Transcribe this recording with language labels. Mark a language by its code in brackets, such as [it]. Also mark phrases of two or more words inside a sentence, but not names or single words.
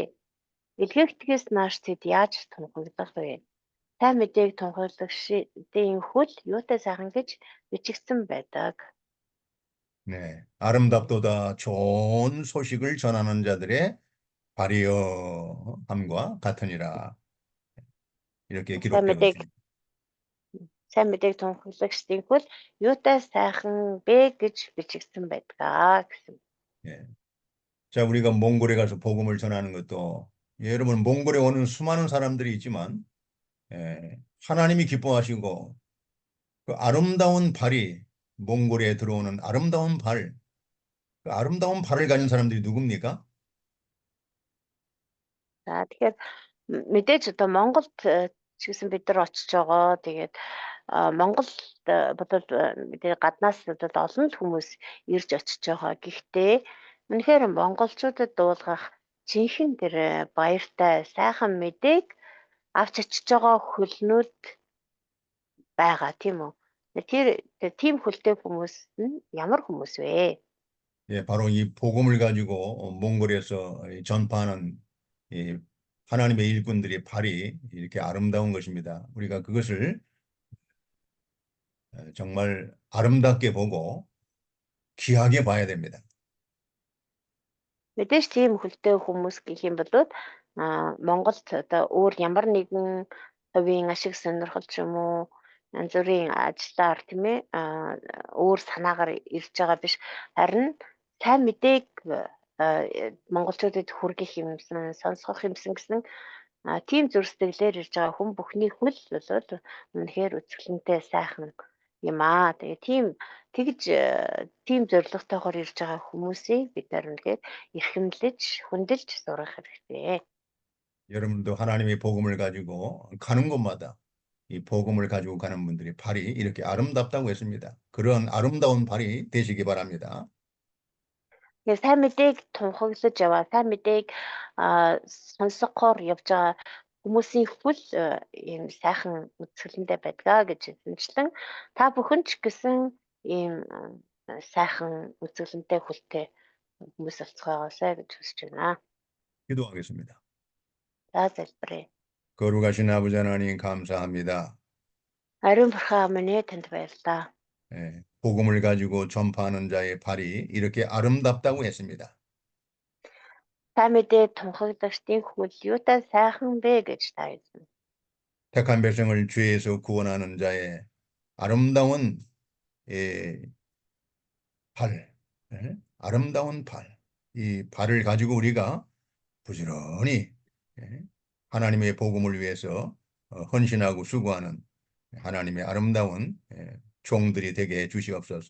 [mn] Илгээгдгээс нааш тэд яаж тунхаглах вэ? Сайн мэдээг тунхаглагчдын хөл юутай сайхан гэж бичигдсэн байдаг. [ko] 네, 아름답도다 좋은 소식을 전하는 자들의 발이여함과 같으니라. 이렇게 기록되고 있습니다. [mn] Сайн мэдээг тунхаглагчдын хөл юутай сайхан бэ гэж бичигдсэн байдаг гэсэн. [ko] 예. 자, 우리가 몽골에 가서 복음을 전하는 것도 여러분 몽골에 오는 수많은 사람들이 있지만 하나님이 기뻐하시고 그 아름다운 발이 몽골에 들어오는 아름다운 발, 그 아름다운 발을 가진 사람들이 누굽니까? [mn] За тэгэхээр мэдээж одоо Монголд ч гэсэн бид нар очиж байгаа. Тэгээд Монголд бодвол мэдээ гаднаас бол олон хүмүүс ирж очиж байгаа. Гэхдээ үнэхээр монголчуудад дуулгах жинхэнэ тэр баяртай сайхан мэдээг авч очиж байгаа хөлнүүд байгаа тийм үү? Тэр тийм хөлтэй хүмүүс нь ямар хүмүүс вэ? [ko] 예, 바로 이 복음을 가지고 몽골에서 전파하는 이 하나님의 일꾼들의 발이 이렇게 아름다운 것입니다. 우리가 그것을 정말 아름답게 보고 귀하게 봐야 됩니다. [mn] Мэдээж тийм хөлтэй хүмүүс гэх юм бол Монголд одоо өөр ямар нэгэн хувийн ашиг сонирхол ч юм уу янз бүрийн ажиллаар тийм ээ өөр санаагаар ирж байгаа биш харин сайн мэдээг монголчуудад хүргэх юмсан сонсгох юмсан гэсэн тийм зүр сэтгэлээр ирж байгаа хүн бүхний хөл бол үнэхээр үзэсгэлэнтэй сайхан юм аа. Тэгээ тийм зорилготойгоор ирж байгаа хүмүүсийг бид нар үнэхээр эрхэмлэж, хүндэлж сурах хэрэгтэй. [ko] 여러분도 하나님의 복음을 가지고 가는 곳마다 이 복음을 가지고 가는 분들의 발이 이렇게 아름답다고 했습니다. 그런 아름다운 발이 되시기 바랍니다. Тэгээ сайн мэдээг тунхаглаж яваа, сайн мэдээг сонсохоор явж байгаа хүмүүсийн хөл ийм сайхан үзэсгэлэнтэй байдгаа гэж хэлсэнчлэн та бүхэн ч гэсэн ийм сайхан үзэсгэлэнтэй хөлтэй хүмүүс болцгоогоосай гэж хүсэж байна. 기도하겠습니다. [mn] За залбирая. [ko] 거룩하신 아버지 하나님 감사합니다. [mn] 아름 бурхан минь танд баярлалаа. [ko] 복음을 가지고 전파하는 자의 발이 이렇게 아름답다고 했습니다. [mn] Сайн мэдээ тунхаглагчдын хөл юутай сайхан бэ гэж та хэлсэн. [ko] 택한 백성을 죄에서 구원하는 자의 아름다운 발, 아름다운 발, 이 발을 가지고 우리가 부지런히 하나님의 복음을 위해서 헌신하고 수고하는 하나님의 아름다운 종들이 되게 해 주시옵소서.